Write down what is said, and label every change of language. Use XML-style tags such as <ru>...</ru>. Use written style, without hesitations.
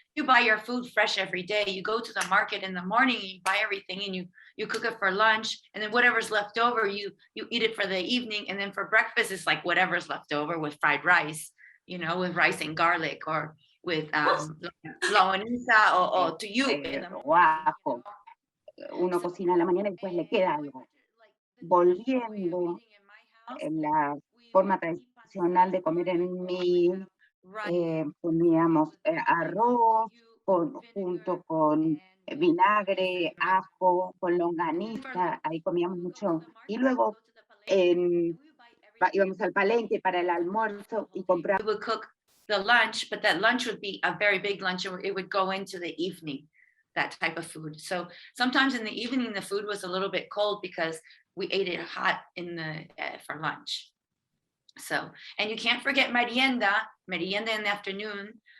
<en>You buy your food fresh every day. You go to the market in the morning, you buy everything, and you cook it for lunch, and then whatever's left over, you eat it for the evening, and then for breakfast, it's like whatever's left over with fried rice, with rice and garlic, or with longaniza or tuyo in the</en> <es>o ajo. Uno cocina a la mañana y después le queda algo. Volviendo en la forma tradicional de comer en mi, poníamos arroz junto con vinagre, ajo, con longaniza, ahí comíamos mucho. Y luego íbamos al palenque para el almuerzo y comprábamos.</es> <en>We would cook the lunch, but that lunch would be a very big lunch, and it would go into the evening, that type of food. So sometimes in the evening, the food was a little bit cold because we ate it hot for lunch. So, and you can't forget merienda in the afternoon.</en>